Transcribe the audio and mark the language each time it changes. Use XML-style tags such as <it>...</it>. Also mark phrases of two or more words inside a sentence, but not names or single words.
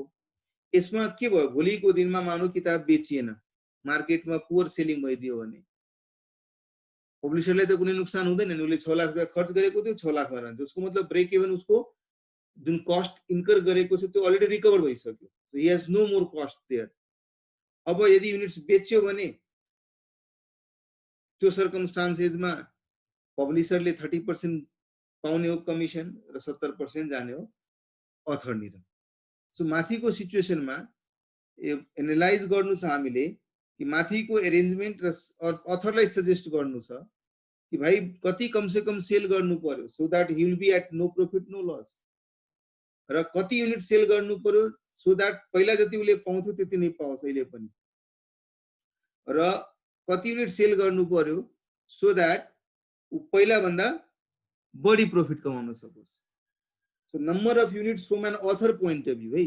<ne>यसमा के भयो भोलिको दिनमा मानौ किताब बेचिएन, मार्केटमा</ne> <en>poor selling</en> <ne>भइदियो भने पब्लिसरलाई त कुनै नुकसान हुँदैन नि, उसले 6 लाख रुपियाँ खर्च गरेको थियो 6 लाखमा रहन्छ। उसको मतलब</ne> <en>break even</en> <ne>उसको जुन</ne> <en>cost incur</en> <ne>गरेको छ त्यो</ne> <en>already recover</en> <ne>भइसक्यो।</ne> <en>he has no more cost there.</en> <ne>अब यदि युनिट्स बेच्यो भने त्यो सर्कमस्टान्सेसमा पब्लिसरले 30% पाउने हो कमिसन र 70% जाने हो अथरनिर। सो माथिको सिचुएसनमा एनालाइज गर्नु छ हामीले कि माथिको एरेन्जमेन्ट र अथरलाई सजेस्ट गर्नु छ कि भाइ कति</ne> <hi>कम से कम</hi> <ne>सेल गर्नु पर्यो</ne> <en>so that he will be at no profit no loss,</en> <ne>र कति</ne> <en>unit sell</en> <ne>गर्नु पर्यो</ne> <en>so that</en> <ne>पहिला जति उसले पाउँथ्यो त्यति नै पाओस् अहिले पनि, र कति</ne> <en>unit sell</en> <ne>गर्नु पर्यो</ne> <en>so that</en> <ne>पहिला भन्दा बढी प्रॉफिट कमाउन सकोस्।</ne> <en>so number of units from an author point of view है।</en>